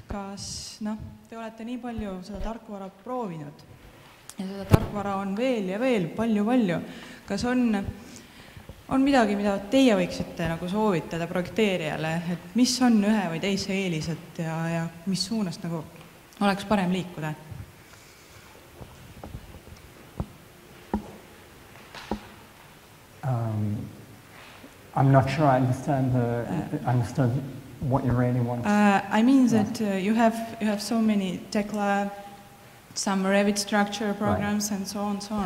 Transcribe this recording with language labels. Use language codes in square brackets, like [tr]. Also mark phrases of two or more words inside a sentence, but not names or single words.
[et] Kas te olete nii palju seda tarkvara proovinud ja seda tarkvara on veel ja veel palju. Kas on midagi, mida teie võiksite nagu soovitada projekteerijale, et mis on ühe või teise eelised ja mis suunast nagu oleks parem liikuda? [en] I'm not sure I understood what you really want. I mean that you have so many tech lab, some Revit structure programs, right, and so on.